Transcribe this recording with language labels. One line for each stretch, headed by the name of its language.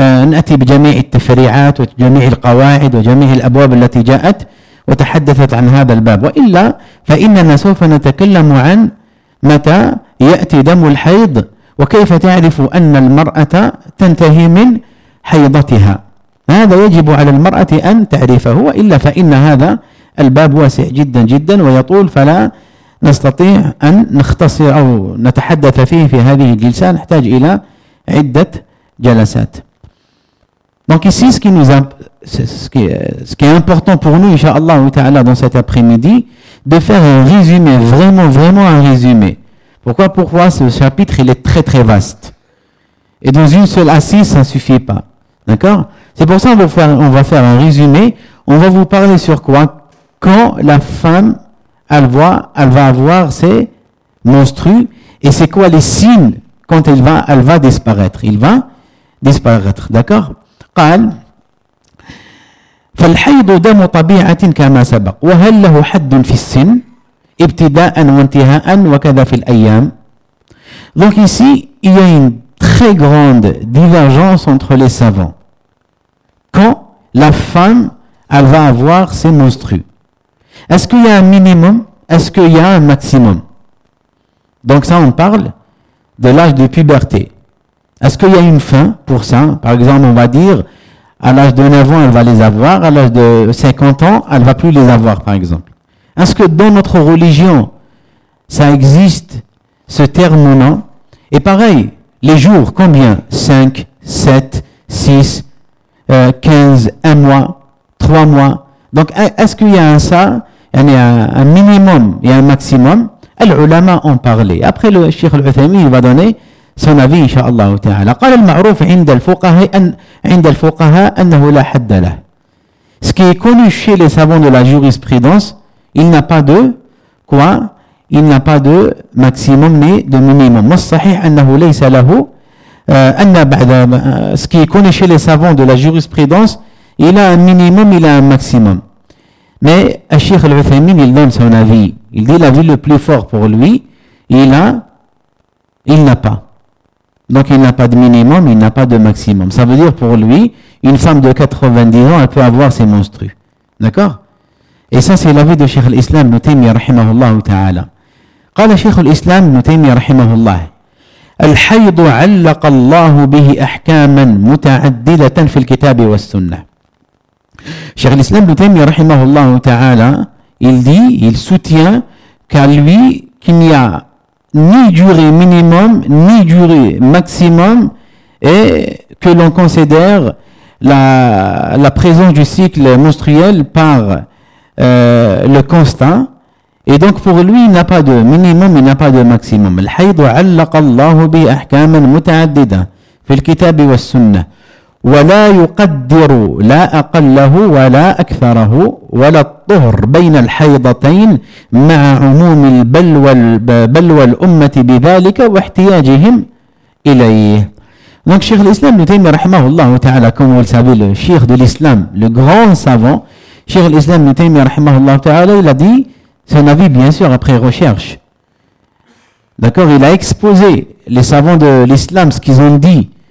Arabic: نأتي بجميع التفريعات وجميع القواعد وجميع الأبواب التي جاءت وتحدثت عن هذا الباب وإلا فإننا سوف نتكلم عن متى يأتي دم الحيض وكيف تعرف أن المرأة تنتهي من حيضتها هذا يجب على المرأة أن تعرفه وإلا فإن هذا الباب واسع جدا جدا ويطول فلا نستطيع أن نختصر أو نتحدث فيه في هذه الجلسة نحتاج إلى عدة جلسات.
French: Donc ici ce qui nous ce qui est important pour nous inshallah تعالى dans cet après-midi de faire un résumé vraiment vraiment un résumé. Pourquoi ce chapitre il est très très vaste et dans une seule assise ça suffit pas. D'accord? C'est pour ça qu'on va faire un résumé. On va vous parler sur quoi? Quand la femme, elle va avoir ses menstrues. Et c'est quoi les signes quand elle va disparaître? Il va disparaître. D'accord?
Arabic: قال فالحيض دم طبيعة كما سبق وهل له حد في السن ابتداء وانتهاء وكذا في الأيام.
French: Donc ici, il y a une très grande divergence entre les savants. Quand la femme, elle va avoir ses menstrues. Est-ce qu'il y a un minimum? Est-ce qu'il y a un maximum? Donc ça, on parle de l'âge de puberté. Est-ce qu'il y a une fin pour ça? Par exemple, on va dire, à l'âge de 9 ans, elle va les avoir. À l'âge de 50 ans, elle ne va plus les avoir, par exemple. Est-ce que dans notre religion, ça existe, ce terme ou non? Et pareil, les jours, combien? 5, 7, 6 15, 1 mois, 3 mois. Donc, est-ce qu'il y a un ça? Il y a un minimum et un maximum. Al-ulama en parlait. Après, le Cheikh Al-Uthaymin va donner son avis, inshallah ta'ala.
Arabic: قال المعروف عند الفقهاء أنه لا حد له.
French: Ce qui est connu chez les savants de la jurisprudence, il n'a pas de quoi? Il n'a pas de maximum ni de minimum.
Arabic: والصحيح أنه ليس له
French: ce qui est connu chez les savants de la jurisprudence, il a un minimum, il a un maximum. Mais Cheikh Al-Uthaymin, il donne son avis. Il dit l'avis le plus fort pour lui, il n'a pas. Donc il n'a pas de minimum, il n'a pas de maximum. Ça veut dire pour lui, une femme de 90 ans, elle peut avoir ses menstrues. D'accord? Et ça, c'est l'avis de Cheikh Al-Islam Ibn Taymiyyah rahimahullah ta'ala.
Arabic: Qala Cheikh Al-Islam Ibn Taymiyyah rahimahullah. الحيض علق الله به أحكاما متعددة في الكتاب والسنة.
French: شيخ الإسلام ابن تيمية رحمه الله تعالى il dit, il soutient qu'à lui, qu'il n'y a ni durée minimum, ni durée maximum, et que l'on considère la présence du cycle menstruel par le constat. Et donc pour lui, il n'a pas de minimum, il n'a pas de maximum.
Arabic: الحيض علق الله به أحكاما متعددة في الكتاب والسنة ولا يقدر لا أقله ولا أكثره ولا الطهر بين الحيضتين مع عموم البلوى الأمة بذلك واحتياجهم إليه.
French: Donc Cheikh l'Islam Ibn Taymiyyah رحمه الله تعالى, comme vous le savez, le Cheikh de l'Islam, le grand savant, Cheikh l'Islam Ibn Taymiyyah رحمه الله تعالى, il a dit son avis, bien sûr, après recherche. D'accord? Il a exposé les savants de l'islam, ce qu'ils ont dit.